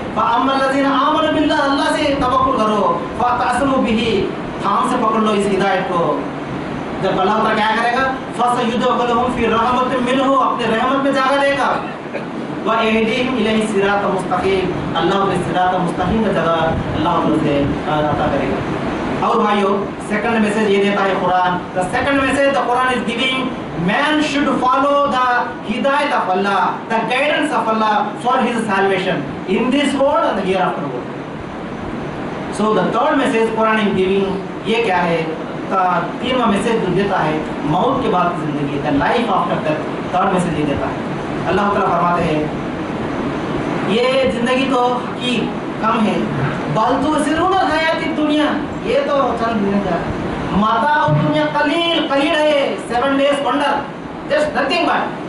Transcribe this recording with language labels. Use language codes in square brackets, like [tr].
[ar] फ़अम्मा लज़ीना आमनु बिल्लाह, [hi] अल्लाह से तवक्कुल करो, फ़अतसिमू बिही, थाम से पकड़ लो इस हिदायत को। जब अल्लाह ताला क्या करेगा? [ar] फ़सयुदखिलुहुम फ़ी रहमतिन मिन्हु, [hi] अपने रहमत में जगह देगा। [ar] व यहदीहिम इलैहि सिरातम मुस्तक़ीम, [hi] अल्लाह उन्हें सिरात मुस्तक़ीम का जगह अल्लाह उसे अता करेगा। और भाइयों सेकंड मैसेज ये देता है Quran, [en] The second message the Quran is giving man should follow the hidayat of Allah, the guidance of Allah for his salvation in this world and the hereafter world. So the third message Quran is giving, [hi] ये क्या है? तीनवा message जो देता है मौत के बाद की जिंदगी, [en] the life after death, [hi] third message ये देता है। अल्लाह ताला फरमाते हैं ये जिंदगी तो हकीर कम है, बल तुसिरून हयात दुनिया, ये तो चंद दिन का माता और दुनिया कलील है, [en] 7 days wonder, just nothing but.